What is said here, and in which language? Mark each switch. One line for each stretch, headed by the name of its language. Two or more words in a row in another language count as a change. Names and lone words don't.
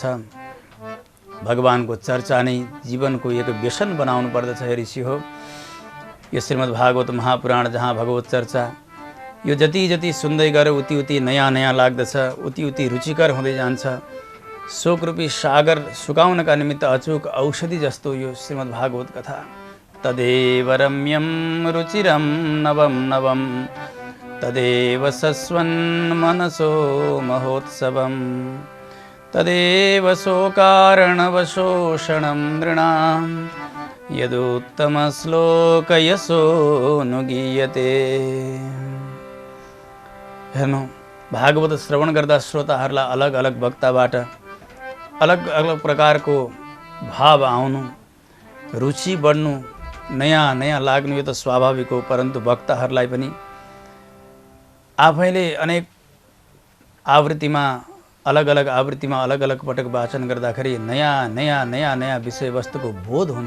Nepali: भगवानको चर्चा नै जीवनको एक व्यसन बनाउनु पर्दछ। हे ऋषि हो, यो श्रीमद् भागवत महापुराण जहाँ भगवत चर्चा यो जति जति सुन्दै गयो उति उति नयाँ नयाँ लाग्दछ, उति उति रुचिकर हुँदै जान्छ। शोकरूपी सागर सुकाउनका निमित्त अचूक औषधि जस्तो यो श्रीमद् भागवत कथा।
Sanskrit: तदेव रम्यं रुचिरं नवं नवं तदेव सस्वन् मनसो महोत्सवं तदेव शोकार्णवशोषणं नृणां यदुत्तमश्लोकयशो नुगीयते।
Nepali: हेर्नु, भागवत श्रवण गर्दा श्रोताहरूलाई अलग अलग वक्ताबाट अलग अलग प्रकारको भाव आउनु, रुचि बढ्नु, नयाँ नयाँ लाग्नु यो त स्वाभाविक हो। परन्तु वक्ताहरूलाई पनि आफैले अनेक आवृत्तिमा अलग अलग पटक वाचन गर्दाखेरि नयाँ नयाँ नयाँ नयाँ विषयवस्तुको बोध हुन्छ।